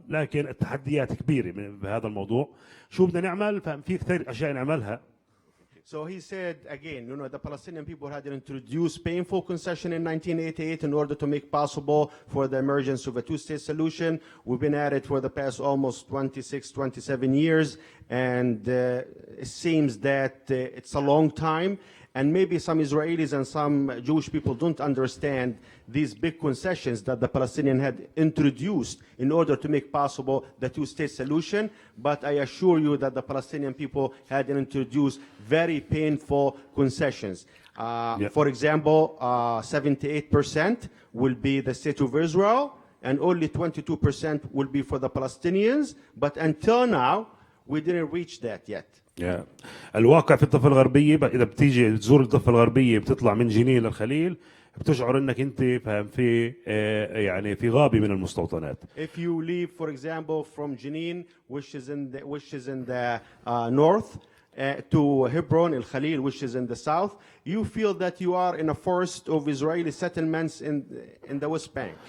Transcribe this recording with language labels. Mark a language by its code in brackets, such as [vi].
[ar] لكن التحديات كبيرة بهذا الموضوع. شو بدنا نعمل؟ ففي كثير أشياء نعملها. [en] So he said again, the Palestinian people had introduced painful concession in 1988 in order to make possible for the emergence of a two-state solution. We've been at it for the past almost 26, 27 years, and it seems that it's a long time. And maybe some Israelis and some Jewish people don't understand these big concessions that the Palestinians had introduced in order to make possible the two-state solution. But I assure you that the Palestinian people had introduced very painful concessions. For example, 78% will be the state of Israel, and only 22% will be for the Palestinians. But until now, we didn't reach that yet. [ar] الواقع في الضفة الغربية، إذا بتيجي تزور الضفة الغربية بتطلع من جنين للخليل، بتشعر انك انت فاهم في يعني في غابة من المستوطنات. [en] If you leave, for example, from Jenin, which is in the north, to Hebron, El Khalil, which is in the south, you feel that you are in a forest of Israeli settlements in the West Bank.